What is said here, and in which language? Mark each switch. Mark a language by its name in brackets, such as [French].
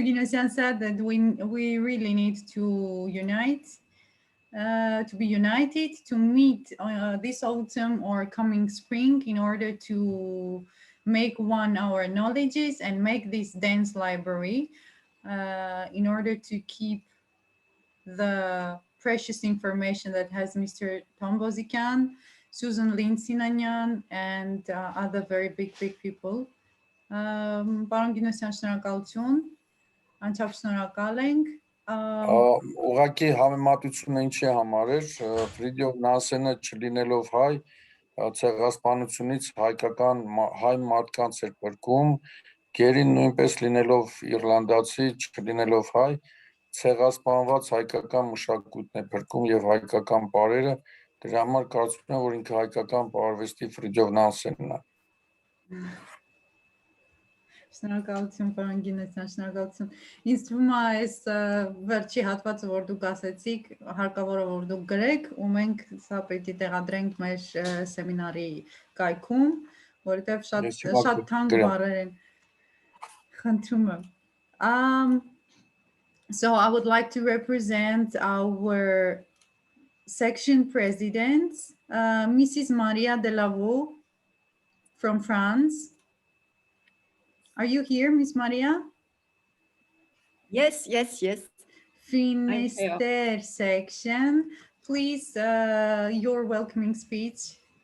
[English] Ginossian said that we really need to unite, to be united, to meet this autumn or coming spring in order to make one our knowledges and make this dance library in order to keep the precious information that has Mr. Tom Bozikan, Susan Linsinanyan, and other very big people. [Armenian] Պարոն Գինոսյան, շնորհակալություն, անչափ շնորհակալ ենք։ Ուղղակի համեմատությունը ինչի համար էր, Ֆրիդյոֆ Նանսենը չլինելով հայ, ցեղասպանությունից հայկական հայ մարդկանց էր փրկում, Գերին նույնպես լինելով իռլանդացի, չլինելով հայ, ցեղասպանված հայկական մշակույթն է փրկում եւ հայկական բարերը, դրա համար կարծում եմ, որ ինքը հայկական պարարվեստի Ֆրիդյոֆ Նանսենն է։ Շնորհակալություն, պարոն Գինոսյան, շնորհակալություն։ Ինձ թվում է այս վերջի հատվածը, որ դուք ասեցիք, հարկավոր է որ դուք գրեք, ու մենք սա պետք է տեղադրենք մեր սեմինարի կայքում, որովհետև շատ թանկ բառեր են։ Խնդրում եմ։ [English] So I would like to represent our section president, Mrs. Maria Delavaux from France. Are you here, Miss Maria? Yes. Finisterre section. Please, your welcoming speech.